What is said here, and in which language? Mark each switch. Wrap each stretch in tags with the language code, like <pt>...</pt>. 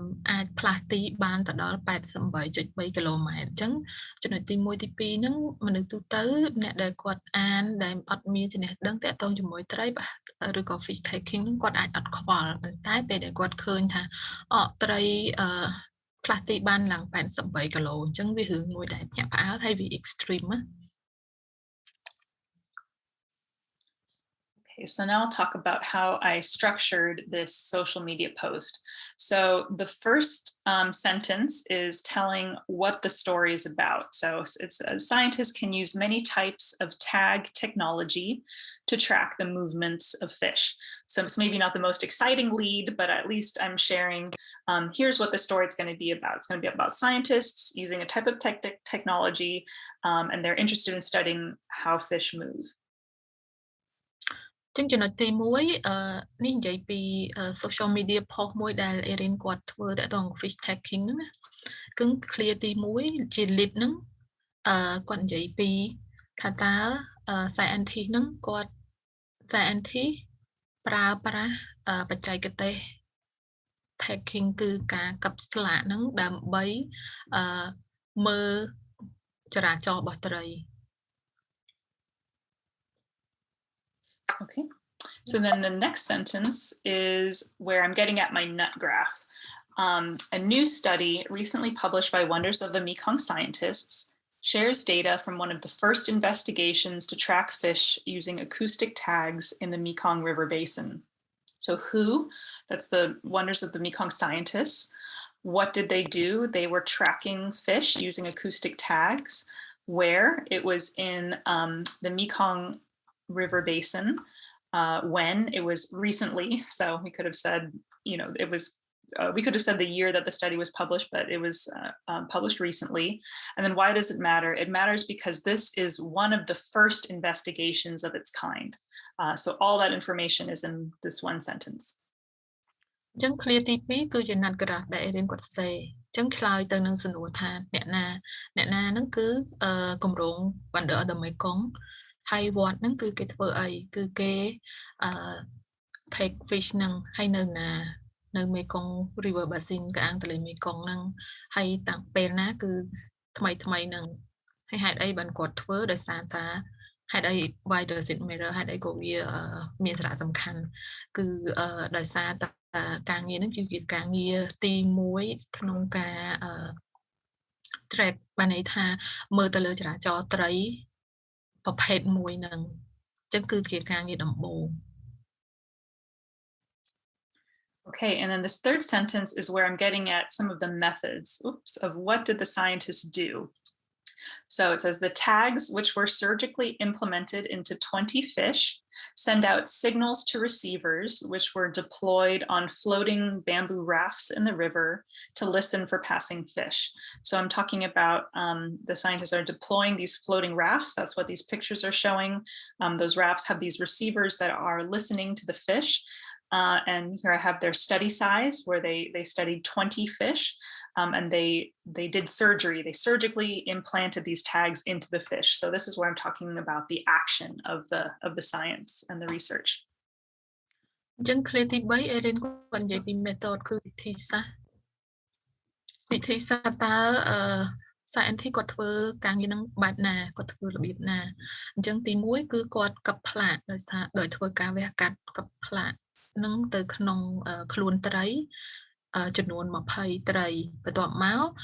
<km>អាចផ្លាស់ទីបានទៅដល់ 88.3 គីឡូម៉ែត្រអញ្ចឹងចំណុចទី1ទី2ហ្នឹងមនុស្សទូទៅអ្នកដែលគាត់អានដែលអត់មានចំណេះដឹងតាក់ទងជាមួយត្រីឬក៏ fish tagging ហ្នឹងគាត់អាចអត់ខ្វល់ប៉ុន្តែពេលដែលគាត់ឃើញថាត្រីផ្លាស់ទីបានឡើង 88 គីឡូអញ្ចឹងវារឿងមួយដែលភ្ញាក់ផ្អើលហើយវា extreme ណា</km> <en>Okay, so now I'll talk about how I structured this social media post. So the first sentence is telling what the story is about. So it's scientists can use many types of tag technology to track the movements of fish. So it's maybe not the most exciting lead, but at least I'm sharing, here's what the story is going to be about. It's going to be about scientists using a type of technology, and they're interested in studying how fish move.</en> <km>ចឹងចំណុចទី1នេះនិយាយពី social media post មួយដែល Erin គាត់ធ្វើតាក់ទង fish tagging ហ្នឹងណាគឺ clear ទី1ជា lead ហ្នឹងគាត់និយាយពីថាតើ scientist ហ្នឹងគាត់ scientist ប្រើប្រាស់បច្ចេកទេស tagging គឺការកាប់ស្លាកហ្នឹងដើម្បីមើលចរាចរណ៍របស់ត្រី</km> <en>Okay, so then the next sentence is where I'm getting at my nut graph. A new study recently published by Wonders of the Mekong scientists shares data from one of the first investigations to track fish using acoustic tags in the Mekong River Basin. So who? That's the Wonders of the Mekong scientists. What did they do? They were tracking fish using acoustic tags. Where? It was in the Mekong River Basin when it was recently. So we could have said, it was, we could have said the year that the study was published, but it was published recently. And then why does it matter? It matters because this is one of the first investigations of its kind. So all that information is in this one sentence.</en> <km>ចឹង clear ទី2គឺជា nut graph ដែល Erin គាត់សេចឹងឆ្លើយទៅនឹងសំណួរថាអ្នកណាហ្នឹងគឺគម្រោង Wonder of the Mekong ហើយវត្តហ្នឹងគឺគេធ្វើអីគឺគេ take fish ហ្នឹងហើយនៅណានៅ Mekong River Basin កអាងទន្លេ Mekong ហ្នឹងហើយតាំងពេលណាគឺថ្មីហ្នឹងហើយហេតុអីបានគាត់ធ្វើដោយសារថា ហេតុអី</km> <en>why does it matter</en> <km>ហេតុអីក៏វាមានសារៈសំខាន់គឺដោយសារតែការងារហ្នឹងគឺជាការងារទី1ក្នុងការ track បានន័យថាមើលទៅលើចរាចរណ៍ត្រីប្រភេទមួយហ្នឹងអញ្ចឹងគឺជាការងារដំបូង</km> <en>Okay, and then this third sentence is where I'm getting at some of the methods, of what did the scientists do? So it says the tags, which were surgically implemented into 20 fish, send out signals to receivers, which were deployed on floating bamboo rafts in the river to listen for passing fish. So I'm talking about the scientists are deploying these floating rafts. That's what these pictures are showing. Those rafts have these receivers that are listening to the fish. And here I have their study size where they studied 20 fish and they did surgery. They surgically implanted these tags into the fish. So this is where I'm talking about the action of the science and the research.</en> <km>អញ្ចឹង clear ទី3 Erin គាត់និយាយពី method គឺវិធីសាស្ត្រតើscientist គាត់ធ្វើការងារហ្នឹងបែបណាគាត់ធ្វើរបៀបណាអញ្ចឹងទី1គឺគាត់កັບផ្លាកដោយធ្វើការវះកាត់កັບផ្លាកនឹងទៅក្នុងខ្លួនត្រីចំនួន20ត្រីបន្ទាប់មក</km>